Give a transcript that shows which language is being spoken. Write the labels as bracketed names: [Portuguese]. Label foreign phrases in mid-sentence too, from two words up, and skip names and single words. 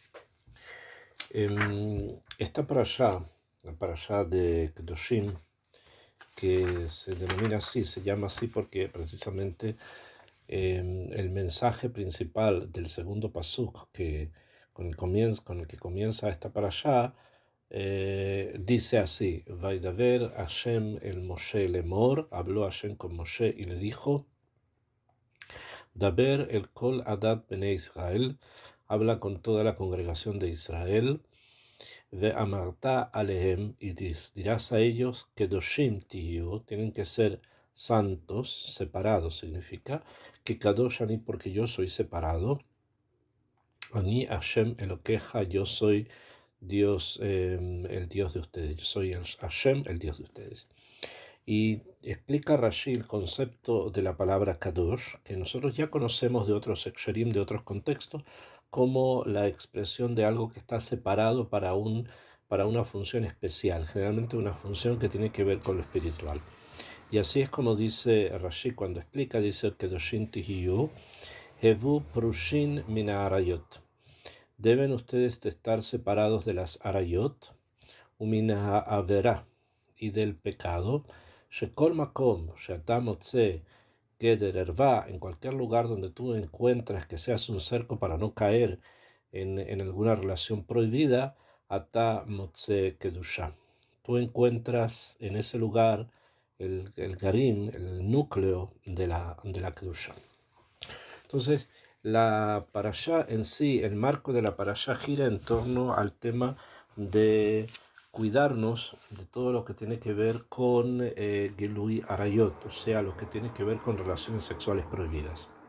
[Spanish] Esta la parashá de Kedoshim, que se denomina así, se llama así porque precisamente el mensaje principal del segundo pasuk, con el que comienza esta parashá, dice así: [Hebrew] וידבר השם אל משה לאמר, [Spanish] habló Hashem con Moshe y le dijo: [Hebrew] דבר אל כל עדת בני ישראל, [Spanish] habla con toda la congregación de Israel. [Hebrew] ואמרת אלהם, [Spanish] y dirás a ellos: [Hebrew] קדושים תהיו, [Spanish] tienen que ser santos, separados, significa que [Hebrew] קדוש אני, [Spanish] porque yo soy separado. [Hebrew] אני השם אלקיכם, [Spanish] yo soy Dios, el Dios de ustedes. Yo soy el Hashem, el Dios de ustedes. Y explica Rashi el concepto de la palabra Kadosh, que nosotros ya conocemos de otros Eksherim, de otros contextos, como la expresión de algo que está separado para una función especial, generalmente una función que tiene que ver con lo espiritual. Y así es como dice Rashi cuando explica, dice [Hebrew] קדושים תהיו, הוו פרושין מן העריות. [Spanish] Deben ustedes estar separados de las arayot, [Hebrew] ומן העבירה, [Spanish] y del pecado, [Hebrew] שכל מקום, שאתה מוצא, גדר ערוה, [Spanish] en cualquier lugar donde tú encuentras que seas un cerco para no caer en alguna relación prohibida, [Hebrew] אתה מוצא קדושה. [Spanish] Tú encuentras en ese lugar el garim, el núcleo de la kedusha. Entonces, la parashá en sí, el marco de la parashá gira en torno al tema de cuidarnos de todo lo que tiene que ver con [Hebrew] גילוי עריות, [Spanish] o sea, lo que tiene que ver con relaciones sexuales prohibidas.